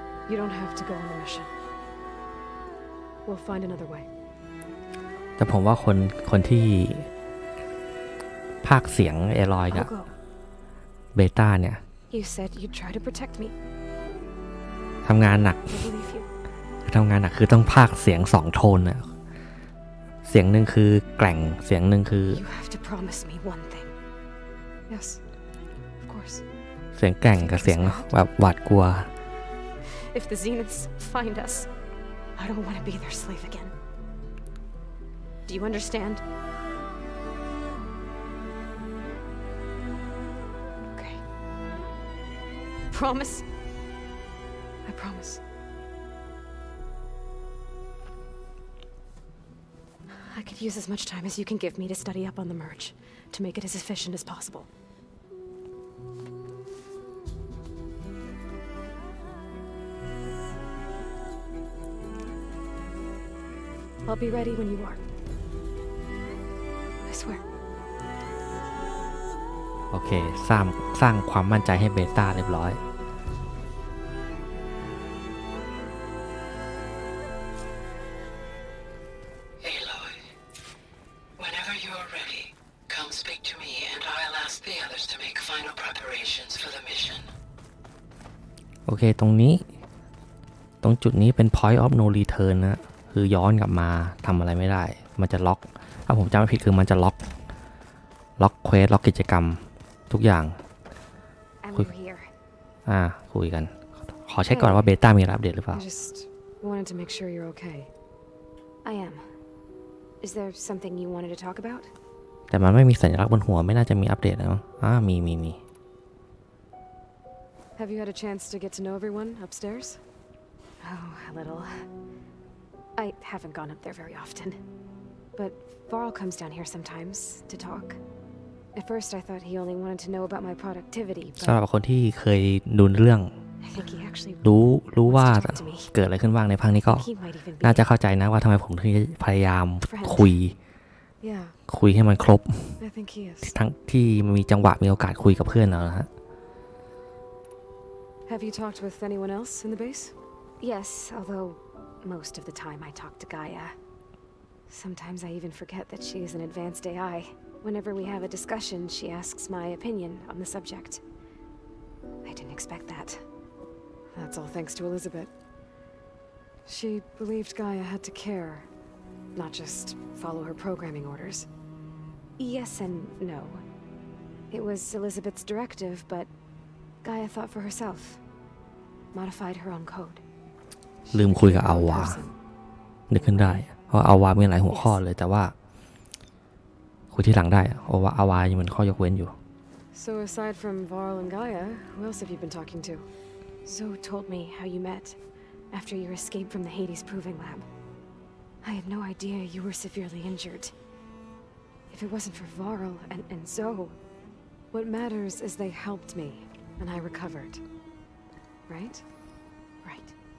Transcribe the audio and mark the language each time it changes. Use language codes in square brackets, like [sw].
[en] You don't have to go on the mission. We'll find another way. [th] แต่ผมว่าคนที่พากย์เสียงเอลอยกับเบต้าเนี่ย [en] You said you'd try to protect me. [th] ทำงานหนัก [en] I believe you. [th] ทำงานหนักคือต้องพากย์เสียง2โทนน่ะเสียงหนึ่งคือแกร่งเสียงหนึ่งคือ [en] You have to promise me one thing. Yes, of course. [th] เสียงแกร่งกับเสียงแบบหวาดกลัว [en] If the Zeniths find us, I don't want to be their slave again. Do you understand? Okay. Promise? I promise. I could use as much time as you can give me to study up on the merge, to make it as efficient as possible. I'll be ready when you are. I swear. [th] โอเคสร้างความมั่นใจให้เบต้าเรียบร้อย [en] Aloy, whenever you're ready, come speak to me and I'll ask the others to make final preparations for the mission. [th] โอเคตรงจุดนี้เป็น [en] point of no return [th] นะคือย้อนกลับมาทำอะไรไม่ได้มันจะล็อกถ้าผมจำไม่ผิดคือมันจะล็อกเควสล็อกกิจกรรมทุกอย่างคุยกันขอเช็คก่อนว่าเบต้ามีอัปเดตหรือเปล่า [en] I just wanted to make sure you're okay. I am. Is there something you wanted to talk about? [th] แต่มันไม่มีสัญลักษณ์บนหัวไม่น่าจะมีอัปเดตนะมี [en] Have you had a chance to get to know everyone upstairs? Oh, a little. I haven't gone up there very often. But Varl comes down here sometimes to talk. At first I thought he only wanted to know about my productivity, [th] สำหรับคนที่เคยดูเรื่อง [en] I think he actually [th] รู้ว่าเกิดอะไรขึ้นบ้างในภาคนี้ก็น่าจะเข้าใจนะว่าทำไมผมถึงพยายามคุยให้มันครบ [en] I think he is. [th] ทั้งที่มีจังหวะมีโอกาสคุยกับเพื่อนแล้วนะฮะ [en] Have you talked with anyone else in the base? Yes, although most of the time I talk to Gaia. Sometimes I even forget that she is an advanced AI. Whenever we have a discussion, she asks my opinion on the subject. I didn't expect that. That's all thanks to Elizabeth. She believed Gaia had to care, not just follow her programming orders. Yes and no. It was Elizabeth's directive, but Gaia thought for herself, modified her own code. [th] ลืมคุยกับอาวานึกขึ้นได้เพราะอาวามีหลายหัวข้อเลยแต่ว่าคุยที่หลังได้อาวายังเป็นข้อยกเว้นอยู่ [en] So aside from Varl and Gaia, who else have you been talking to? Zoe told me how you met after your escape from the Hades Proving Lab. I had no idea you were severely injured. If it wasn't for Varl and Zoe, what matters is they helped me and I recovered. Right? Right.